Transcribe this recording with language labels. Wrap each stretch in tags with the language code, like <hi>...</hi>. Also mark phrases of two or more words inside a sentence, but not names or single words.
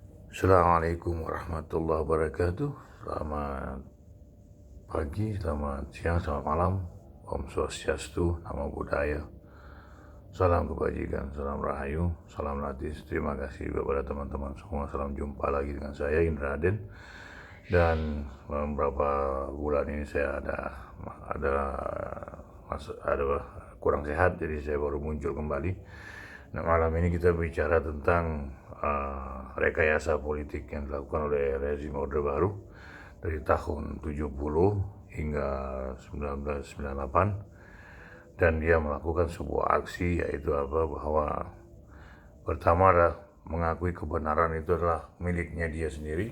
<ar>السلام عليكم ورحمة الله وبركاته.</ar> <id>Selamat pagi, selamat siang, selamat malam.</id> <ban>Om Swastiastu,</ban> <pi>Namo Buddhaya.</pi> <id>Salam kebajikan, salam rahayu, salam latis. Terima kasih kepada teman-teman semua. Salam jumpa lagi dengan saya Indra Raden. Dan beberapa bulan ini saya ada kurang sehat, jadi saya baru muncul kembali. Nah, malam ini kita bicara tentang rekayasa politik yang dilakukan oleh rezim Orde Baru dari tahun 70 hingga 1998, dan dia melakukan sebuah aksi, yaitu bahwa pertama adalah mengakui kebenaran itu adalah miliknya dia sendiri.</id>